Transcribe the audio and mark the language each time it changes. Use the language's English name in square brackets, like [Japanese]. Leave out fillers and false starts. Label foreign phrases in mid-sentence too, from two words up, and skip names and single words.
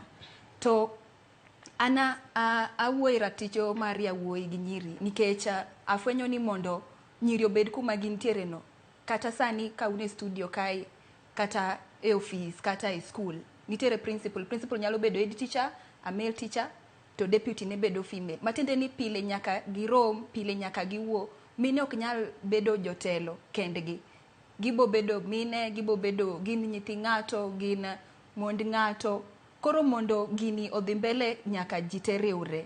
[Luo (Kenya and Tanzania)] To awuoyi raticho mar yawuoyi gi nyiri nikech afwenyo ni mondo nyiri obed kuma gintiere no. Kata sani ka une studio kae kata e office kata e school. Nitiere principal nyalo bedo [English] head teacher, a male teacher, [Luo (Kenya and Tanzania)] to deputy ne bedo female. Matiende ni pile nyaka girom, pile nyaka giwuo. Mine ok nyal bedo jotelo kendgi. Gibo bedo mine, gibo bedo gin nyithi ng'ato, gin mond ng'ato. Koro mondo gini odhi mbele nyaka jite riwre.